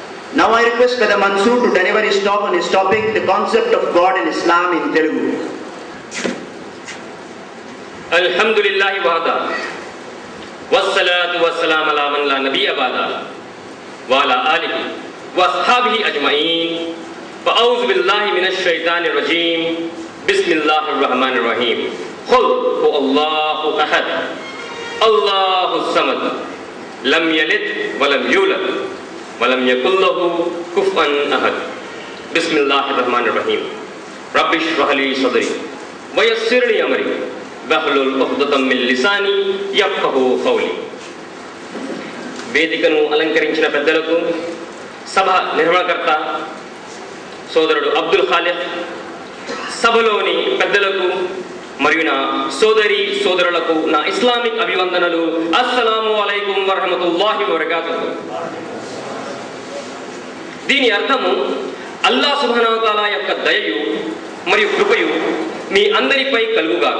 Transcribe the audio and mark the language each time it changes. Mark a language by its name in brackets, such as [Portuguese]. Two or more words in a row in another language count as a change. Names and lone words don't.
[English] Now I request Brother Mansoor to deliver his talk on his topic, the concept of God in Islam in Telugu. [Arabic] الحمد لله وحده والصلاة والسلام على من لا نبي بعده وعلى آله وأصحابه أجمعين. وأعوذ بالله من الشيطان الرجيم. بسم الله الرحمن الرحيم. قل هو الله أحد، الله الصمد، لم يلد ولم يولد ولم يكن له كفوا أحد. بسم الله الرحمن الرحيم. رب اشرح لي صدري ويسر لي أمري واحلل عقدة من لساني يفقهوا قولي. [Telugu] వేదికను అలంకరించిన పెద్దలకు, సభ నిర్వహణకర్త సోదరుడు అబ్దుల్ ఖాలిద్, సభలోని పెద్దలకు మరియు నా సోదరి సోదరులకు నా ఇస్లామిక్ అభివందనలు. [Arabic] السلام عليكم ورحمة الله وبركاته. [Telugu] దీని అర్థము [Arabic] الله سبحانه وتعالى [Telugu] యొక్క దయయు మరియు కృపయు మీ అందరిపై కలుగుగాక.